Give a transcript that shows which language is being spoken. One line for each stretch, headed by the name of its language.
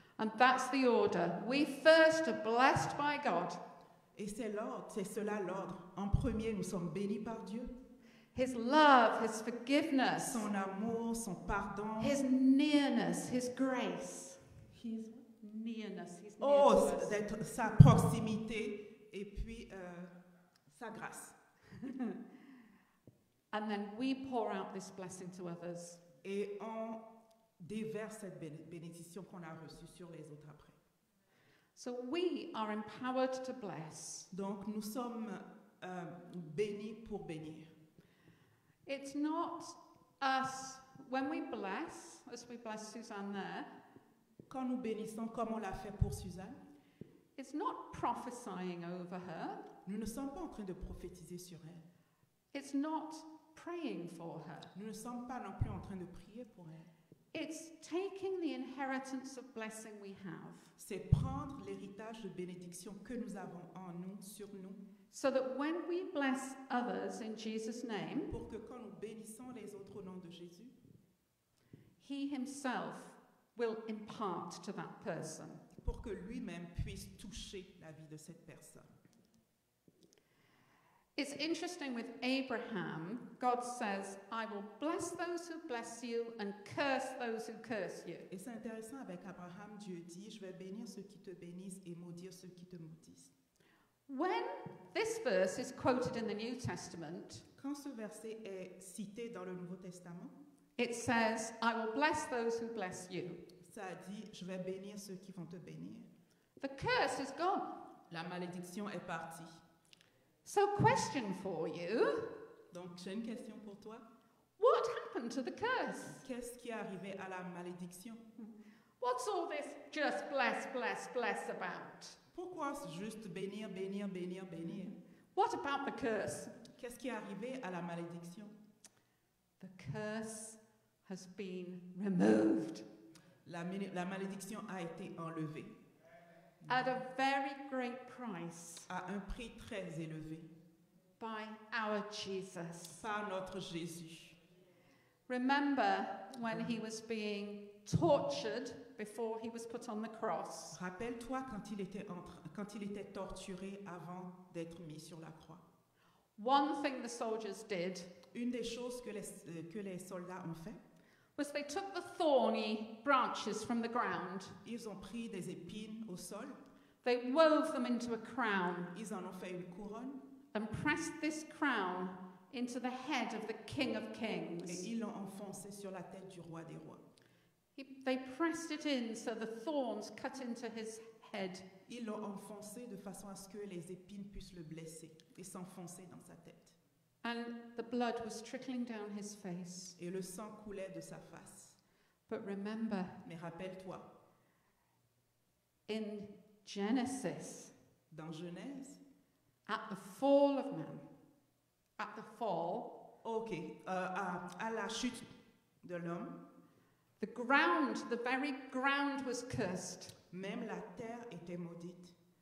English: And that's the order. We first are blessed by God.
French: Et c'est l'ordre, c'est cela l'ordre. En premier, nous sommes bénis par Dieu.
English: His love, His forgiveness,
French: Son amour, son pardon.
English: His nearness, His grace. His nearness, His near Oh, to us.
French: d'être sa proximité et puis sa grâce.
English: And then we pour out this blessing to others.
French: Et on déverse cette bénédiction qu'on a reçue sur les autres après.
English: So we are empowered to bless.
French: Donc nous sommes bénis pour bénir.
English: It's not us, when we bless, as we bless Suzanne there,
French: Quand nous bénissons comme on l'a fait pour Suzanne,
English: it's not prophesying over her.
French: nous ne sommes pas en train de prophétiser sur elle.
English: It's not praying for her.
French: Nous ne sommes pas non plus en train de prier pour elle.
English: It's taking the inheritance of blessing we have
French: C'est prendre l'héritage de bénédiction que nous avons en nous, sur nous,
English: so that when we bless others in Jesus' name,
French: pour que quand nous bénissons les autres au nom de Jésus,
English: He Himself will impart to that person.
French: pour que lui-même puisse toucher la vie de cette personne.
English: It's interesting with Abraham, God says, I will bless those who bless you and curse those who curse you.
French: Et c'est intéressant avec Abraham, Dieu dit, je vais bénir ceux qui te bénissent et maudire ceux qui te maudissent.
English: When this verse is quoted in the New Testament,
French: Quand ce verset est cité dans le Nouveau Testament,
English: it says, I will bless those who bless you.
French: ça dit, je vais bénir ceux qui vont te bénir.
English: The curse is gone.
French: La malédiction est partie.
English: So, question for you,
French: Donc j'ai une question pour toi.
English: what happened to the curse?
French: Qu'est-ce qui est arrivé à la malédiction?
English: What's all this just bless, bless, bless about?
French: Pourquoi juste bénir, bénir, bénir, bénir?
English: What about the curse?
French: Qu'est-ce qui est arrivé à la malédiction?
English: The curse has been removed
French: La malédiction a été enlevée
English: at a very great price
French: à un prix très élevé
English: by our Jesus.
French: par notre Jésus.
English: Remember when he was being tortured before he was put on the cross?
French: Rappelle-toi quand il était torturé avant d'être mis sur la croix.
English: One thing the soldiers did
French: Une des choses que les soldats ont fait,
English: was they took the thorny branches from the ground,
French: ils ont pris des épines au sol,
English: they wove them into a crown,
French: ils en ont fait une couronne
English: and pressed this crown into the head of the King of
French: et
English: Kings.
French: ils l'ont enfoncé sur la tête du roi des rois.
English: They pressed it in so the thorns cut into his head.
French: Ils l'ont enfoncé de façon à ce que les épines puissent le blesser et s'enfoncer dans sa tête.
English: And the blood was trickling down his face.
French: Et le sang coulait de sa face.
English: But remember,
French: Mais rappelle-toi,
English: in Genesis,
French: dans Genèse,
English: at the fall of man, at the fall,
French: à la chute de l'homme,
English: the ground, the very ground was cursed
French: même la terre était maudite.